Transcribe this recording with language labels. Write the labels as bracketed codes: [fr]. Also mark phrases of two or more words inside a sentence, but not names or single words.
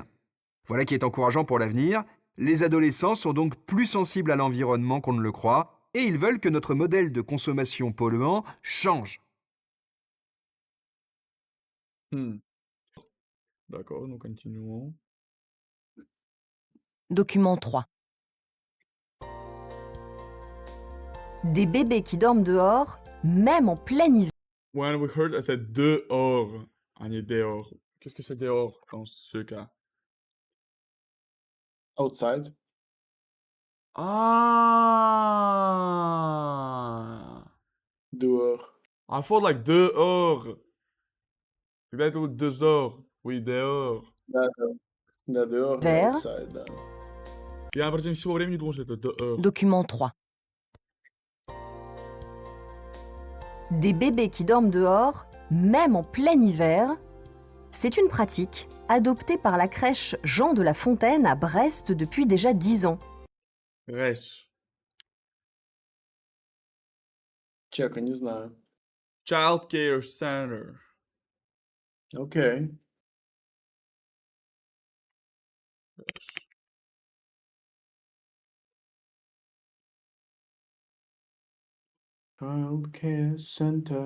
[fr] Voilà qui est encourageant pour l'avenir. Les adolescents sont donc plus sensibles à l'environnement qu'on ne le croit et ils veulent que notre modèle de consommation polluant change. Hmm. D'accord, nous continuons. Document 3. Des bébés qui dorment dehors, même en plein hiver. [en] When we heard, [fr] elle said dehors. On est dehors. Qu'est-ce que c'est dehors dans ce cas? [en] Outside. Ah! [fr] Dehors. [en] I thought like [fr] dehors. Peut-être ou dehors. Oui, dehors. Да, dehors et Vert. [en] outside. [ru] Да. Я против всего времени думал, что это dehors. [fr] Document 3. Des bébés qui dorment dehors, même en plein hiver, c'est une pratique adoptée par la crèche Jean de La Fontaine à Brest depuis déjà 10 ans. Resh. [ru] Чека, не знаю. [en] Child Care Center. Окей. Childcare Center.